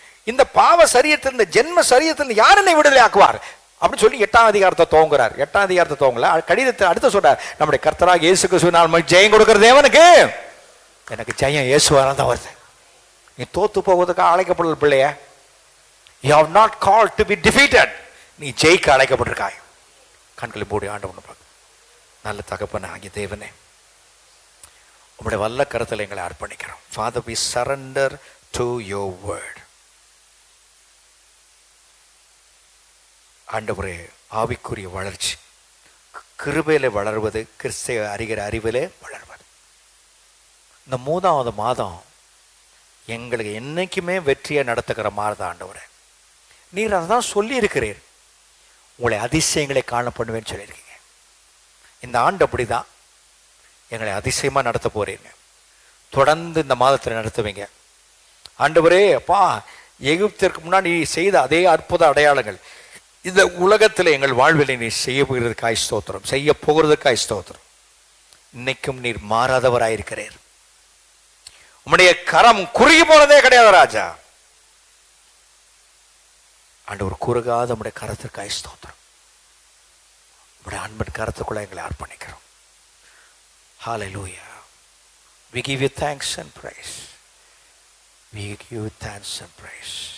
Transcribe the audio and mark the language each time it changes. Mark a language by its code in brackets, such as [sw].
[ta] இந்த பாவ சரீரத்தில், இந்த ஜென்ம சரீரத்தில் யார் என்னை விடுதலை ஆக்குவார் அப்படின்னு சொல்லி 8ஆம் அதிகாரத்தை துவங்குறார். 8ஆம் அதிகாரத்தை துவங்கல, கடிதத்தை அடுத்து சொல்றார், நம்முடைய கர்த்தராக இயேசு கிறிஸ்துவினால் ஜெயம் கொடுக்கிற தேவனுக்கு எனக்கு ஜெயம் இயேசுவால் தான் வருது. நீ தோத்து போவதுக்காக அழைக்கப்படல பிள்ளைய. [en] You have not called to be defeated. [ta] நீ ஜெயிக்க அழைக்கப்பட்டிருக்காய். கண்களை மூடி ஆண்டவனை பார்க்க. நல்ல தகப்பன ஆகிய தேவனே, உம்முடைய வல்ல கருத்தில் எங்களை அர்ப்பணிக்கிறோம். [en] Father, we surrender to your word. [ta] ஆண்டவரே, ஆவிக்குரிய வளர்ச்சி கிருபையிலே வளர்வது, கிறிஸ்துவை அறிகிற அறிவிலே வளர்வது. இந்த 3வது மாதம் எங்களுக்கு என்னைக்குமே வெற்றியை நடத்துகிற மாதிரி தான் ஆண்டவரே. நீர் அதை தான் சொல்லியிருக்கிறீர், உங்களை அதிசயங்களை காண பண்ணுவேன்னு சொல்லியிருக்கீங்க. இந்த ஆண்டு அப்படி தான் எங்களை அதிசயமாக நடத்த போறீங்க. தொடர்ந்து இந்த மாதத்தில் நடத்துவீங்க ஆண்டவரே. அப்பா, எகிப்திற்கு முன்னாடி நீ செய்த அதே அற்புத அடையாளங்கள் இந்த உலகத்தில் எங்கள் வாழ்வில் நீ செய்ய போகிறதுக்காய் ஸ்தோத்திரம், செய்ய போகிறதுக்காய் ஸ்தோத்திரம். இன்னைக்கும் நீர் மாறாதவராயிருக்கிறீர். உம்முடைய கரம் குறுகி போனதே கிடையாது ராஜா. ஆண்டவர் குறுகாத உம்முடைய கரத்திற்காய் ஸ்தோத்திரம். உம்முடைய அன்பின் கரத்துக்குள்ள எங்களை அர்ப்பணிக்கிறோம். [en] Hallelujah. We give you thanks and praise. We give you thanks and praise.